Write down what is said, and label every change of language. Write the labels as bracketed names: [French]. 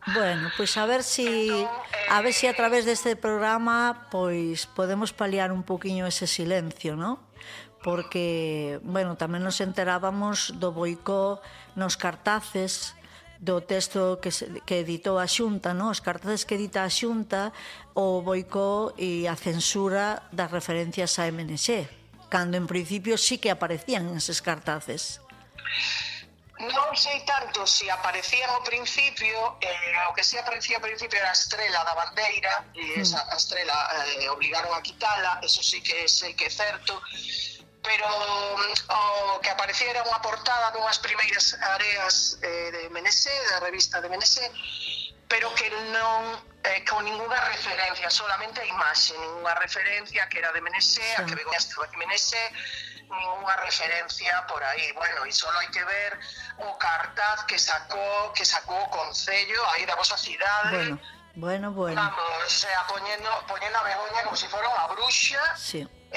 [Galician] Bueno, pois [Spanish] pues a ver si [Galician] a través deste programa pois podemos paliar un poquinho ese silencio, ¿no? Porque bueno, tamén nos enterábamos do boicó nos cartaces do texto que editou a Xunta, ¿no? Os cartaces que edita a Xunta, o boicó e a censura das referencias a MNX, cando en principio sí que aparecían eses cartaces. Non sei tanto se aparecían ao principio, o que se aparecía ao principio era a estrela da bandeira, e esa estrela obligaron a quitala, [Spanish] eso sí [Galician] que sei que é certo, pero o que aparecía era unha portada dunhas primeiras areas de MNX, da revista de MNX, pero que non, [Spanish] con ninguna referencia, solamente [Galician] a imaxe, ninguna referencia que era de MNX, sí. A que Begoña estaba de MNX, [Spanish] ninguna referencia por ahí. Bueno, y solo hay que ver [Galician] o cartaz que sacó o concello aí da vosa cidade, bueno, Bueno. [Spanish] Vamos, o sea, poniendo a Begoña como si fuera una bruxa. Sí.